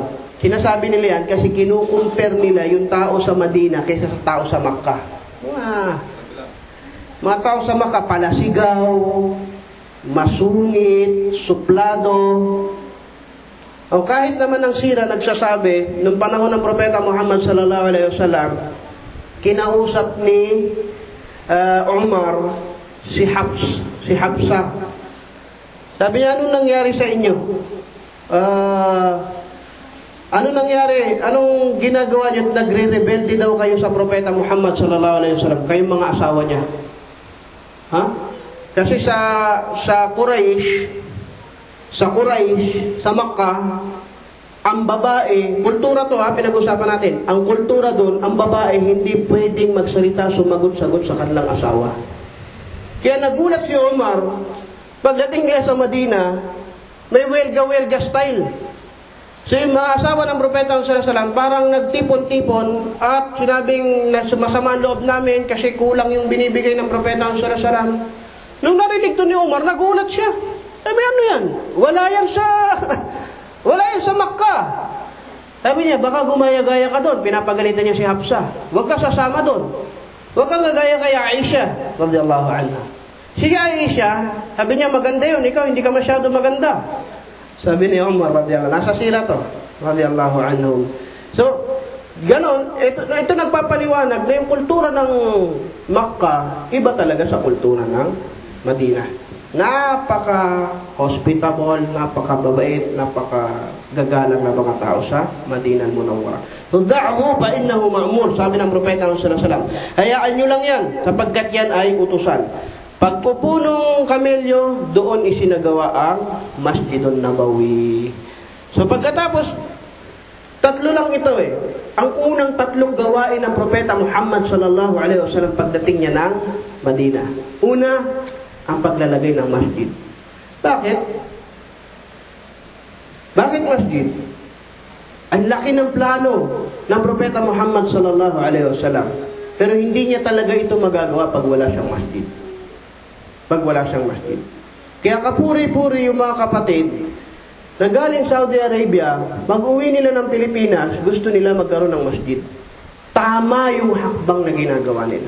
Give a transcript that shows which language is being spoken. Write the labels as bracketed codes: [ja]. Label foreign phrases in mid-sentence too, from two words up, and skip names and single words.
[tl] Sinasabi nila yan kasi kinukumpare nila yung tao sa Madina kaysa sa tao sa Makkah. Mga tao sa Makkah, palasigaw, masungit, suplado. O kahit naman ang sira nagsasabi, nung panahon ng Propeta Muhammad [ar] صلى الله عليه وسلم, [tl] kinausap ni Umar si Hafsa. Sabi niya, anong nangyari sa inyo? Ano nangyari? Anong ginagawa niyo? Nagre-rebelde daw kayo sa Propeta Muhammad [ar] صلى الله عليه وسلم, [tl] kayong mga asawa niya. Kasi sa Quraysh, sa Makkah, ang babae, kultura to pinag-usapan natin. Ang kultura doon, ang babae hindi pwedeng magsalita, sumagot-sagot sa kanilang asawa. Kaya nagulat si Umar, pagdating niya sa Madina, may welga-welga style. So yung mga asawa ng Propeta [ar] صلى الله عليه وسلم [tl] parang nagtipon-tipon at sinabing masama ang loob namin kasi kulang yung binibigay ng Propeta [ar] صلى الله عليه وسلم. [tl] Nung narinig to ni Umar, nagulat siya. Sabi, ano yan? Wala yan sa Makkah. Sabi niya, baka gumaya-gaya ka doon. Pinapagalitan niya si Hafsa. Huwag ka sasama doon. Huwag kang gagaya kay Aisha [ar] رضي الله عنها. [tl] Si Aisha, sabi niya, maganda yun. Ikaw, hindi ka masyado maganda. Sabi ni Umar [ar] رضي الله عنه, [tl] nasa sila to, [ar] رضي الله عنه. [tl] So, ganon, ito nagpapaliwanag na yung kultura ng Makkah, iba talaga sa kultura ng Madina. Napaka-hospitable, napaka-babait, napaka-gagalang na mga tao sa Madinah Munawwarah. [ar] دعه فإنه مأمور, [tl] sabi ng Propeta [ar] صلى الله عليه وسلم. [tl] Hayaan nyo lang yan, sapagkat yan ay utusan. Pagpupunong kamelyo, doon isinagawa ang Masjidun Nabawi. So pagkatapos, Tatlo lang ito eh. Ang unang tatlong gawain ng Propeta Muhammad [ar] صلى الله عليه وسلم [tl] pagdating niya ng Madina. Una, ang paglalagay ng masjid. Bakit? Bakit masjid? Ang laki ng plano ng Propeta Muhammad [ar] صلى الله عليه وسلم. [tl] Pero hindi niya talaga ito magagawa pag wala siyang masjid. Pag wala siyang masjid. Kaya kapuri-puri yung mga kapatid na galing Saudi Arabia, mag-uwi nila ng Pilipinas, gusto nila magkaroon ng masjid. Tama yung hakbang na ginagawa nila.